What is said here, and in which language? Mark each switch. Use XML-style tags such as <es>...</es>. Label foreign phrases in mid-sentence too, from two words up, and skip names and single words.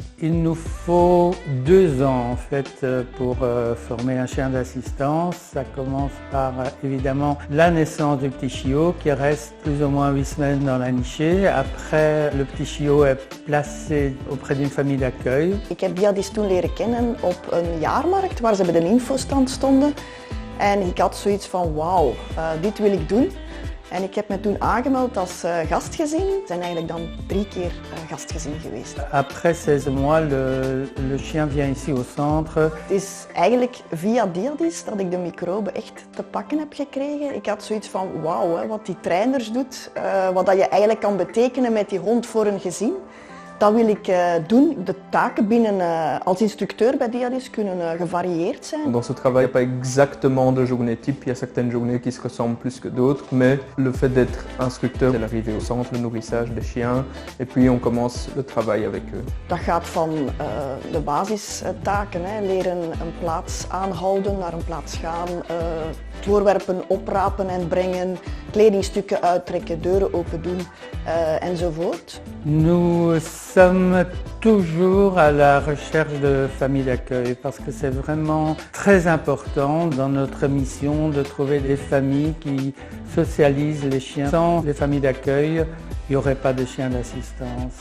<fr>Il nous faut 2 ans en fait pour former un chien d'assistance. Ça commence par évidemment la naissance du petit chiot qui reste plus ou moins 8 semaines dans la nichée. Après, le petit chiot est placé auprès d'une famille d'accueil.</fr> <nl>Ik heb Diadis toen leren kennen op een jaarmarkt waar ze bij de infostand stonden. En ik had zoiets van wauw, dit wil ik doen. En ik heb me toen aangemeld als gastgezin. We zijn eigenlijk dan 3 keer gastgezin geweest.</nl> <fr>Après 16 mois, le chien vient ici au centre.</fr> <nl>Het is eigenlijk via Diadis dat ik de microben echt te pakken heb gekregen. Ik had zoiets van wauw, wat die trainers doet, wat dat je eigenlijk kan betekenen met die hond voor een gezin. Dat wil ik doen. De taken binnen als instructeur bij Diadis kunnen gevarieerd zijn.</nl> <fr>Dans ce travail, il n'y a pas exactement de journée type, il y a certaines journées qui se ressemblent plus que d'autres, mais le fait d'être instructeur, c'est l'arrivée au centre, le nourrissage des chiens, et puis on commence le travail avec eux.</fr> <nl>Dat gaat van de basistaken, leren een plaats aanhouden, naar een plaats gaan, voorwerpen oprapen en brengen, kledingstukken uittrekken, deuren open doen enzovoort.</nl> <fr>Nous sommes toujours à la recherche de familles d'accueil parce que c'est vraiment très important dans notre mission de trouver des familles qui socialisent les chiens. Sans les familles d'accueil, il n'y aurait pas de chiens d'assistance.</fr>